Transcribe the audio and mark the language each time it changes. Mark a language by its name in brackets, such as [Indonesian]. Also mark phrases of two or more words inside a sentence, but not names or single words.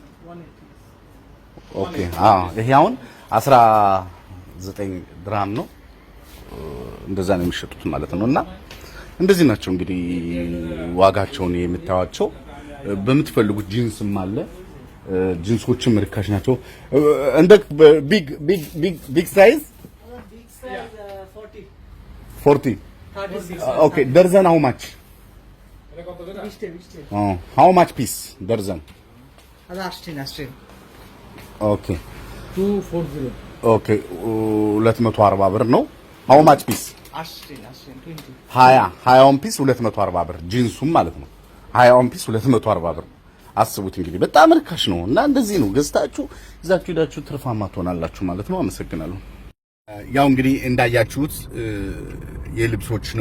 [Amharic] ኦኬ ይሄ አሁን 19 ድርሃም ነው። እንደዛ ነው የሚሸጡት ማለት ነውና እንደዚህ ናቸው እንግዲህ ዋጋቸውን የምታዩቸው። በምትፈልጉት ጂንስም አለ። ጂንሶችም ርካሽ ናቸው። እንደ [English] big size [Amharic] 40 ኦኬ ደርዘን [English] how much? how much piece ደርዘን? [Amharic] ኦኬ 240. ኦኬ 240 ብር ነው። [English] how much piece? [Amharic] 20 ፒስ 240 ብር ጂንሱም ማለት ነው። 20 ፒስ 240 ብር አስቡት እንግዲህ በጣም ርካሽ ነው። እና እንደዚህ ነው ገዝታችሁ ይዛችሁ ሄዳችሁ ትርፋማ ትሆናላችሁ ማለት ነው። አመሰግናለሁ። ያው እንግዲህ እንዳያችሁት የልብሶችንም